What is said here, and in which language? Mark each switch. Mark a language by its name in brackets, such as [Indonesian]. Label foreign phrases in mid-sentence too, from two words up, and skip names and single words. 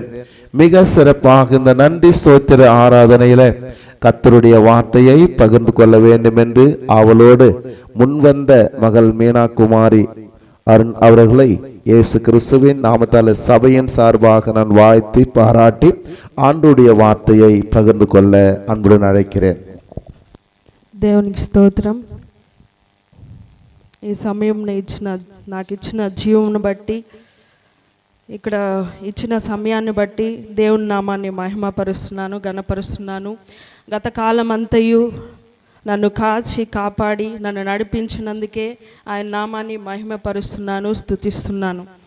[Tamil] மிக சிறப்பாக இந்த நன்றி ஸ்தோத்திர ஆராதனையில கர்த்தருடைய வார்த்தையை பகிர்ந்து கொள்ள வேண்டும் என்று அவளோடு முன்வந்த மகள் மீனா குமாரி அருண் அவர்களை இயேசு கிறிஸ்துவின் நாமத்தால் சபையின் சார்பாக நான் வாழ்த்தி பாராட்டி ஆண்டுடைய வார்த்தையை பகிர்ந்து கொள்ள அன்புடன் அழைக்கிறேன். [Telugu] దేవునికి స్తోత్రం. ఈ సమయం నాకు ఇచ్చిన జీవమును బట్టి, ఇక్కడ ఇచ్చిన సమయాన్ని బట్టి దేవుని నామాన్ని మహిమపరుస్తున్నాను, ఘనపరుస్తున్నాను. గత కాలం అంతయు నన్ను కాచి కాపాడి నన్ను నడిపించినందుకే ఆయన నామాన్ని మహిమపరుస్తున్నాను, స్తుతిస్తున్నాను.